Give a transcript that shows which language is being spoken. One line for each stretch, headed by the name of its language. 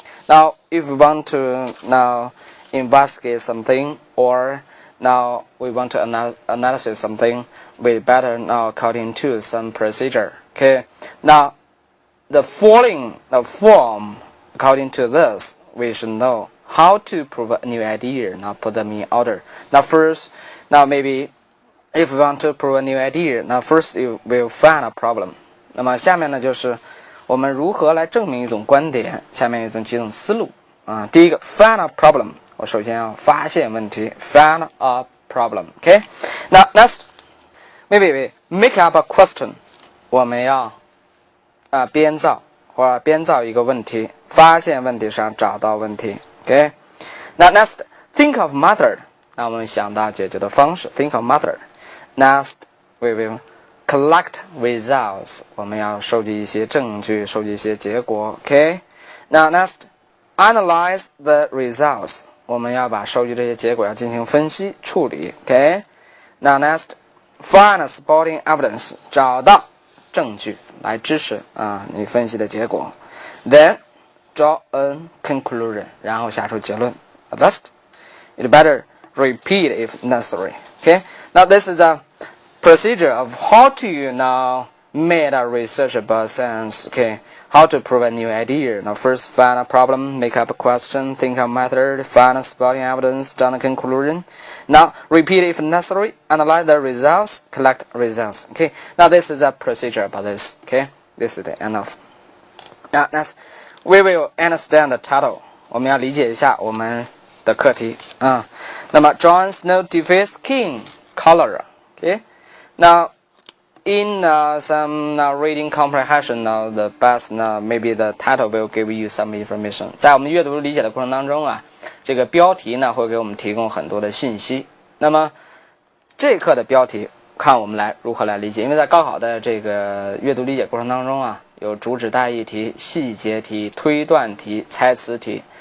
English: Now, if we want to now investigate something, or now we want to analyze something, we better now according to some procedure. Okay. Now, the following form, according to this, we should know how to prove a new idea. Now, put them in order. Now, first, now maybe. If we want to prove a new idea, now first you will find a problem.
Chinese: 那么下面呢就是我们如何来证明一种观点。下面有几种思路啊。第一个
English: find a problem，
Chinese: 我首先要发现问题 ，find a problem。Okay.
English: Now next, maybe we make up a question.
Chinese: 我们要编造一个问题，发现问题上找到问题。
English: Okay. Now next, think of method.
Chinese: 那我们想到解决的方式
English: ，think of method。Next, we will collect results.
Chinese: 我们要收集一些证据，收集一些结果。
English: Okay. Now next, analyze the results.
Chinese: 我们要把收集这些结果要进行分析处理。
English: Okay. Now next, find supporting evidence.
Chinese: 找到证据来支持你分析的结果。
English: Then draw a conclusion.
Chinese: 然后下出结论。
English: Last, it better repeat if necessary. Okay. Now this is a procedure of how to now make a research about science. Okay. How to prove a new idea. Now first find a problem, make up a question, think of method, find supporting evidence, draw a conclusion. Now repeat if necessary, analyze the results, collect results. Okay. Now this is a procedure about this. Okay. This is the end of. Now next, we will understand the title.
Chinese: 我们要理解一下我们的课题那么
English: John Snow defeats skin cholera. Okay. Now in some reading comprehension, the best maybe the title will give you some information.
Chinese: 在我们阅读理解的过程当中这个标题呢会给我们提供很多的信息。那么这一课的标题看我们如何来理解，因为在高考的这个阅读理解过程当中有主旨大意题、细节题、推断题、猜词题。